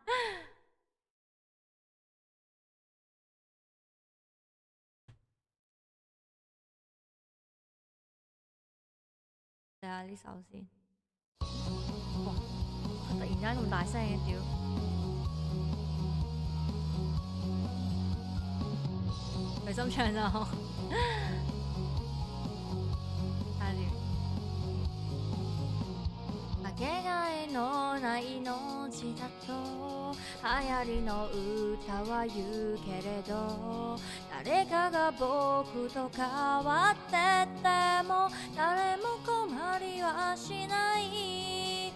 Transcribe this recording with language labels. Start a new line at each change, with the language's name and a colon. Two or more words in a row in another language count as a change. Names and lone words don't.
Cantonese: 睇下呢首先。哇！突然間咁大聲嘅屌！隨心唱就好。
Japanese: かけがえのない命だと流行りの歌は言うけれど、誰かが僕と変わってても誰も困りはしない。